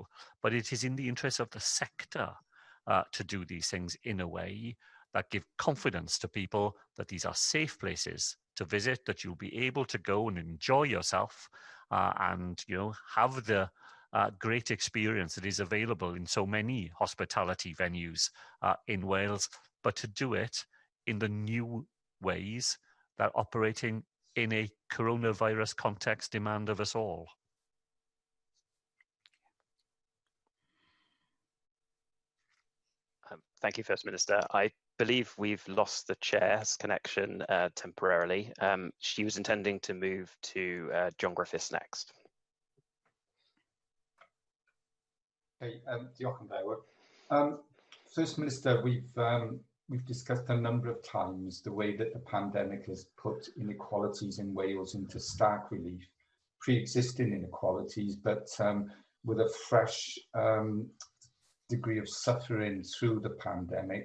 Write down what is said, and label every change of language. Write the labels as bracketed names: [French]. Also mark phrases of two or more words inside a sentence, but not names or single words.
[English] But it is in the interest of the sector to do these things in a way that give confidence to people that these are safe places to visit, that you'll be able to go and enjoy yourself and have the great experience that is available in so many hospitality venues in Wales, but to do it in the new ways that operating in a coronavirus context demand of us all. Thank you, First Minister. I believe we've lost the chair's connection temporarily. She was intending to move to John Griffiths next. [Welsh] Okay, diolch yn fawr. [English] First Minister, we've discussed a number of times the way that the pandemic has put inequalities in Wales into stark relief, pre-existing inequalities, but with a fresh degree of suffering through the pandemic.